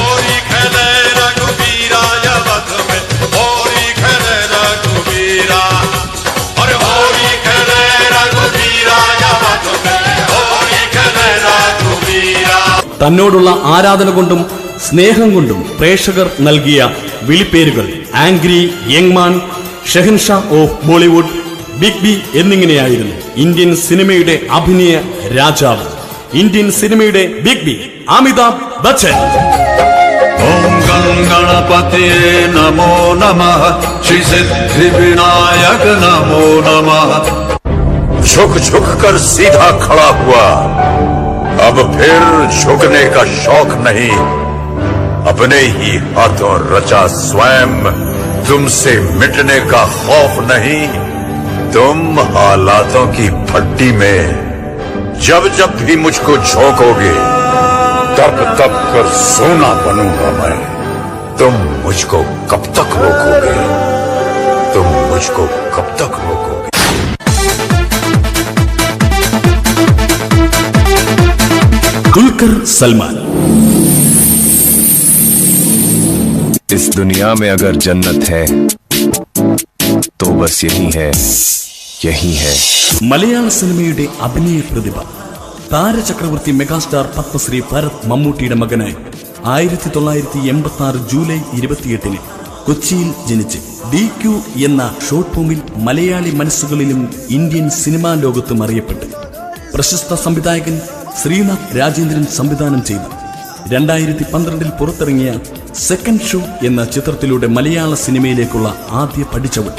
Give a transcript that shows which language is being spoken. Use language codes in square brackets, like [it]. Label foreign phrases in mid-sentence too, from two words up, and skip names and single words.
[ml] തന്നോടുള്ള ആരാധന കൊണ്ടും സ്നേഹം കൊണ്ടും പ്രേക്ഷകർ നൽകിയ വിളിപ്പേരുകൾ ആംഗ്രി യങ് മാൻ, ഷെഹൻഷാ ഓഫ് ബോളിവുഡ്, ബിഗ് ബി എന്നിങ്ങനെയായിരുന്നു. ഇന്ത്യൻ സിനിമയുടെ അഭിനയ രാജാവ്, ഇന്ത്യൻ സിനിമയുടെ ബിഗ് ബി അമിതാഭ് ബച്ചൻ. [sa] ओम गणपते नमो नमः श्री सिद्धि विनायक नमो नमः. [hi] झुक झुक कर सीधा खड़ा हुआ, अब फिर झुकने का शौक नहीं. अपने ही हाथों रचा स्वयं, तुमसे मिटने का खौफ नहीं. तुम हालातों की भट्टी में जब जब भी मुझको झोंकोगे, तब तब कर सोना बनूंगा मैं. तुम मुझको कब तक रोकोगे? तुम मुझको कब तक रोकोगे? [ml] ദുൽഖർ സൽമാൻ. [hi] इस दुनिया में अगर जन्नत है तो बस यही है, यही है. [ml] മലയാള സിനിമയുടെ അഭിനയ പ്രതിഭ, താരചക്രവർത്തി മെഗാസ്റ്റാർ പത്മശ്രീ ഭരത് മമ്മൂട്ടിയുടെ മകനായി 1986 ജൂലൈ 28 കൊച്ചിയിൽ ജനിച്ച് DQ എന്ന [en] short film [ml] മലയാളി മനസ്സുകളിലും ഇന്ത്യൻ സിനിമാ ലോകത്തും അറിയപ്പെട്ട് പ്രശസ്ത സംവിധായകൻ ശ്രീനാഥ് രാജേന്ദ്രൻ സംവിധാനം ചെയ്തു 2012 പുറത്തിറങ്ങിയ സെക്കൻഡ് ഷോ എന്ന ചിത്രത്തിലൂടെ മലയാള സിനിമയിലേക്കുള്ള ആദ്യ പടിച്ചവിട്ടി.